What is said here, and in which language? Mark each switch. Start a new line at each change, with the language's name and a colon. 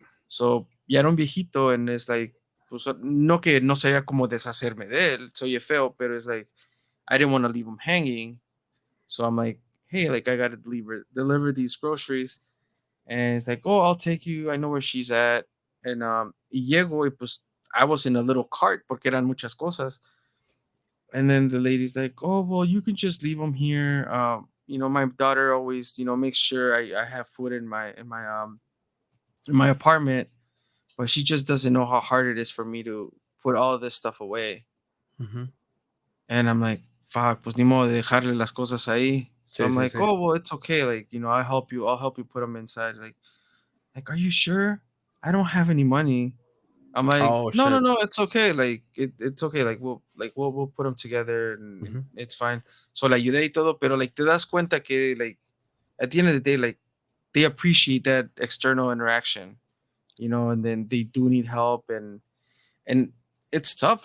Spanish: So ya era un viejito,
English: and it's like,
Spanish: pues, no que no sabía cómo deshacerme de él, soy feo, pero
English: it's like, I didn't want to leave him hanging. So I'm like, hey, like, I got to deliver these groceries. And it's like, oh, I'll take you. I know where she's at. And
Spanish: y llego, y pues,
English: I was in a little cart
Spanish: porque eran muchas cosas.
English: And then the lady's like, oh, well, you can just leave them here. My daughter always, makes sure I have food in my apartment, but she just doesn't know how hard it is for me to put all of this stuff away. Mm-hmm. And I'm like, fuck,
Spanish: pues ni modo de dejarle las cosas ahí.
English: So
Spanish: Sí,
English: I'm
Spanish: sí,
English: like,
Spanish: sí.
English: oh, well, it's okay. Like, I'll help you put them inside. Like, are you sure? I don't have any money. I'm like, Oh no, no, shit. no, it's okay. Like, it's okay. Like we'll put them together, and Mm-hmm. it's fine. So
Spanish: la ayudé y todo, pero
English: like
Spanish: te das cuenta que
English: like at the end of the day, like they appreciate that external interaction, and then they do need help, and it's tough.